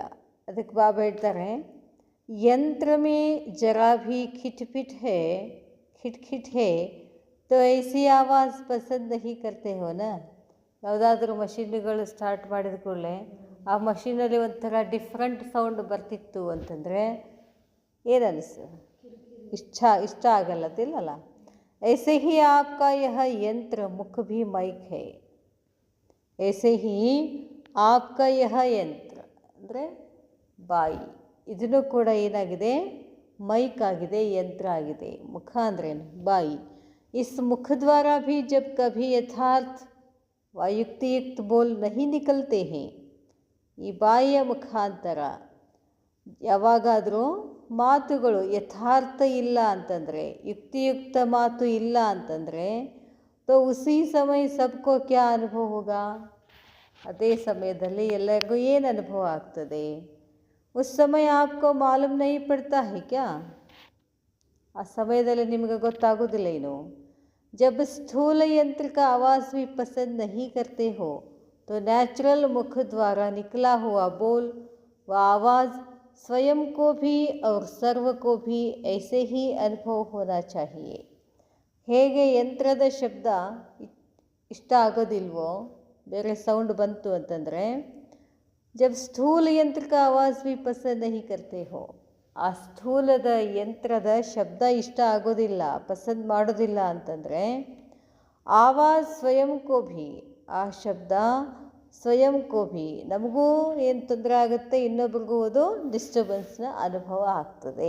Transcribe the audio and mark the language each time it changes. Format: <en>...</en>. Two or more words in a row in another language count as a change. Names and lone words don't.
<kn>ಅದಕ್ಕೆ ಬಾಬಾ ಹೇಳ್ತಾರೆ,</kn> <hi>यंत्र में ज़रा भी खिटपिट है खिटखिट है तो ऐसी आवाज़ पसंद नहीं करते हो ना.</hi> <kn>ಯಾವುದಾದ್ರೂ ಮಷೀನ್ಗಳು ಸ್ಟಾರ್ಟ್ ಮಾಡಿದ ಕೂಡಲೇ ಆ ಮಷೀನಲ್ಲಿ ಒಂಥರ</kn> <en>different sound</en> <kn>ಬರ್ತಿತ್ತು ಅಂತಂದರೆ ಏನು ಅನಿಸ್ತದೆ, ಇಷ್ಟ ಆಗಲ್ಲದಿಲ್ಲಲ್ಲ.</kn> <hi>ऐसे ही आपका यह यंत्र मुख भी माइक है. ऐसे ही आपका यह यंत्र</hi> <kn>ಅಂದರೆ ಬಾಯಿ, ಇದನ್ನು ಕೂಡ ಏನಾಗಿದೆ, ಮೈಕ್ ಆಗಿದೆ, ಯಂತ್ರ ಆಗಿದೆ. ಮುಖ ಅಂದ್ರೇನು, ಬಾಯಿ.</kn> <hi>इस मुख द्वारा भी जब कभी यथार्थ व युक्तियुक्त बोल नहीं निकलते हैं.</hi> <kn>ಈ ಬಾಯಿಯ ಮುಖಾಂತರ ಯಾವಾಗಾದರೂ ಮಾತುಗಳು ಯಥಾರ್ಥ ಇಲ್ಲ ಅಂತಂದರೆ, ಯುಕ್ತಿಯುಕ್ತ ಮಾತು ಇಲ್ಲ ಅಂತಂದರೆ,</kn> <hi>तो उसी समय सबको क्या अनुभव होगा,</hi> <kn>ಅದೇ ಸಮಯದಲ್ಲಿ ಎಲ್ಲರಿಗೂ ಏನು ಅನುಭವ ಆಗ್ತದೆ.</kn> <hi>उस समय आपको मालूम नहीं पड़ता है क्या,</hi> <kn>ಆ ಸಮಯದಲ್ಲಿ ನಿಮಗೆ ಗೊತ್ತಾಗೋದಿಲ್ಲ ಏನು.</kn> <hi>जब स्थूल यंत्र का आवाज़ भी पसंद नहीं करते हो तो नेचुरल मुख द्वारा निकला हुआ बोल व आवाज़ स्वयं को भी और सर्व को भी ऐसे ही अनुभव होना चाहिए.</hi> <kn>ಹೇಗೆ ಯಂತ್ರದ ಶಬ್ದ ಇಷ್ಟ ಆಗೋದಿಲ್ವೋ, ಬೇರೆ ಸೌಂಡ್ ಬಂತು ಅಂತಂದರೆ,</kn> <hi>जब स्थूल यंत्र का आवाज़ भी पसंद नहीं करते हो,</hi> <kn>ಆ ಸ್ಥೂಲದ ಯಂತ್ರದ ಶಬ್ದ ಇಷ್ಟ ಆಗೋದಿಲ್ಲ, ಪಸಂದ್ ಮಾಡೋದಿಲ್ಲ ಅಂತಂದರೆ,</kn> <hi>आवाज़ स्वयं को भी,</hi> <kn>ಆ ಶಬ್ದ</kn> <hi>स्वयं को भी,</hi> <kn>ನಮಗೂ ಏನು ತೊಂದರೆ ಆಗುತ್ತೆ, ಇನ್ನೊಬ್ರಿಗೂ ಅದು ಡಿಸ್ಟರ್ಬೆನ್ಸ್ನ ಅನುಭವ ಆಗ್ತದೆ.</kn>